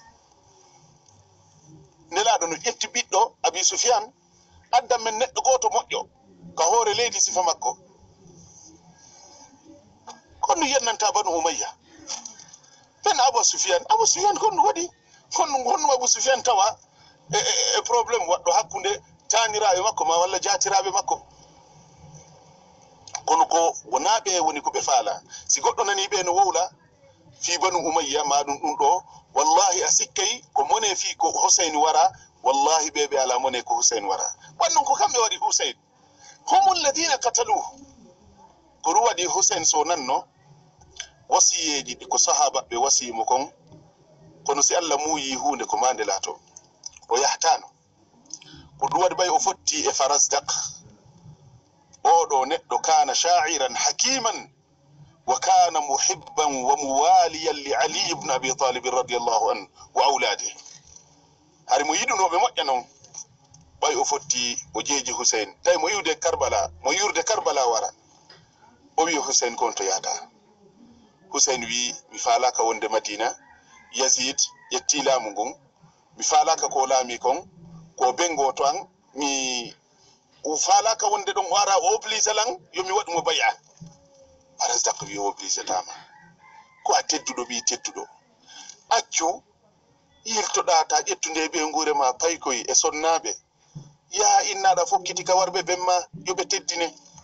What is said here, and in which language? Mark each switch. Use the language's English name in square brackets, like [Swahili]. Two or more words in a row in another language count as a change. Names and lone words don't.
[Fula] nelaɗo no ƴetti ɓiɗɗo abi sufyan addam men neɗɗo goto moƴƴo ka hoore leydi sifa makko konno yennanta banu umayya ɓen abou sufyan konno waɗi honno abou sufyan tawa e probléme waɗɗo hakkude taniraɓe makko ma walla jatiraɓe makko kono ko wonaɓe woni ko ɓe faala si goɗɗo nani ɓe no wowla fi banu umayya maɗum ɗum ɗo wallahi a sikkay ko mone fi ko Husayn wara wallahi ɓe ala mone ko Husayn wara wannan ko kamɓe waɗi Husayn [Arabic] هم الذين قتلوه [Fula] ko waɗi Husayn so nanno wasiyeji ɗi ko sahaba ɓe wasimo kon kono si Allah muuyi hunde ko mande laato o yahtano ko ɗum waɗi ɓay o fotti e Farazdak oɗo neɗɗo [Arabic] كان شاعرا حكيما وكان محبا وموالیا لعلي بن أبي طالب رضي الله عنه وأولاده [Fula] hari mo yiɗunoɓe moƴƴa noon ɓay o fotti o jeeji Husayn tawi mo yurde Karbala wara o wi Husayn kon to yahata Husayn wi mi falaka wonde Madina Yazid yetti laamu ngun mi falaka ko laami kon ko bengo to an mi falaka wonde ɗon wara o oblige lan yomi waɗu mo bay'a Farazdak wi o oblige tama ko a tedduɗo ɓi tedduɗo accu yiltoɗa ta ƴettude ɓe ngure ma paykoy e sonnaɓe ya innaɗa fokkiti ka warɓe bemma yoɓe teddine